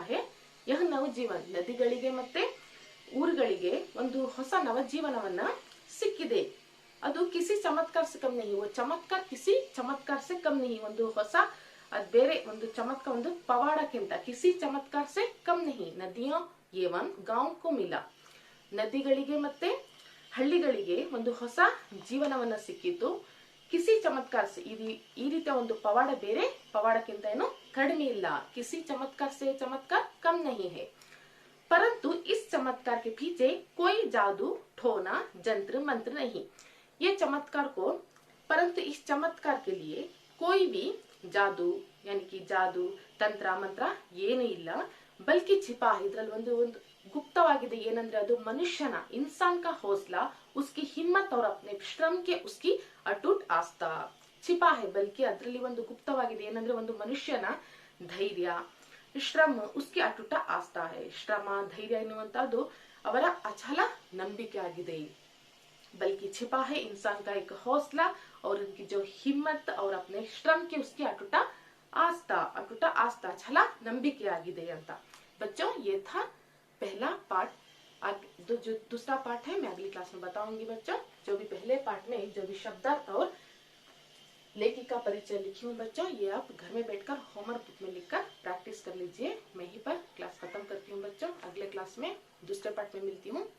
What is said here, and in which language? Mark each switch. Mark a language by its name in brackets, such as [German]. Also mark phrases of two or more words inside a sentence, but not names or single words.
[Hindi] है यह नवजीवन, [Kannada] ನದಿಗಳಿಗೆ ಮತ್ತೆ ಊರುಗಳಿಗೆ ಒಂದು ಹೊಸ ನವಜೀವನವನ್ನ ಸಿಕ್ಕಿದೆ, ಅದು [Hindi] किसी चमत्कार से कम नहीं, वो चमत्कार किसी चमत्कार से कम नहीं, [Kannada] ಒಂದು ಹೊಸ ಅದು ಬೇರೆ ಒಂದು ಚಮತ್ಕಾರ ಒಂದು ಪವಾಡಕ್ಕಿಂತ [Hindi] किसी चमत्कार से कम नहीं, नदियों एवं गांव को मिला, [Kannada] ನದಿಗಳಿಗೆ ಮತ್ತೆ ಹಳ್ಳಿಗಳಿಗೆ ಒಂದು ಹೊಸ ಜೀವನವನ್ನ ಸಿಕ್ಕಿತು। [Hindi] किसी चमत्कार से [Kannada] ಈ ರೀತಿಯ ಒಂದು ಪವಾಡ ಬೇರೆ ಪವಾಡಕ್ಕಿಂತ ಏನು ಕಡಿಮೆ ಇಲ್ಲ, [Hindi] किसी चमत्कार से चमत्कार कम नहीं है, परंतु इस चमत्कार के पीछे कोई जादू ठोना जंत्र मंत्र नहीं, ये चमत्कार को, परंतु इस चमत्कार के लिए कोई भी जादू यानी कि जादू [Kannada] ತಂತ್ರ ಮಂತ್ರ ಏನೂ ಇಲ್ಲ, [Hindi] बल्कि छिपा है, [Kannada] ಇದರಲ್ಲಿ ಒಂದು गुप्तवाಗಿದೆ, ಏನಂದ್ರೆ ಅದು ಮನುಷ್ಯನ [Hindi] इंसान का हौसला, उसकी हिम्मत और अपने श्रम के उसकी अटूट आस्था, छिपा है बल्कि [Kannada] ಅದರಲ್ಲಿ ಒಂದು ಗುಪ್ತವಾಗಿದೆ, ಏನಂದ್ರೆ ಒಂದು ಮನುಷ್ಯನ ಧೈರ್ಯ, ಶ್ರಮ, [Hindi] उसकी अटूट आस्था है, [Kannada] ಶ್ರಮ ಧೈರ್ಯ ಎನ್ನುವಂತದ್ದು ಅವರ ಅಚಲ ನಂಬಿಕೆ ಆಗಿದೆ। [Hindi] बल्कि छिपा है इंसान का एक हौसला और उनकी जो हिम्मत और अपने श्रम के उसकी अटूट आस्था छला [Kannada] ನಂಬಿಕೆ ಆಗಿದೆ ಅಂತ। [Hindi] बच्चों ये था पहला पार्ट, जो दूसरा पार्ट है मैं अगली क्लास में बताऊंगी बच्चों। जो भी पहले पार्ट में जो भी शब्दार्थ और लेखिका परिचय लिखी हूँ बच्चों, ये आप घर में बैठकर होमवर्क बुक में लिखकर प्रैक्टिस कर लीजिए। मैं यहीं पर क्लास खत्म करती हूँ बच्चों, अगले क्लास में दूसरे पार्ट में मिलती हूँ।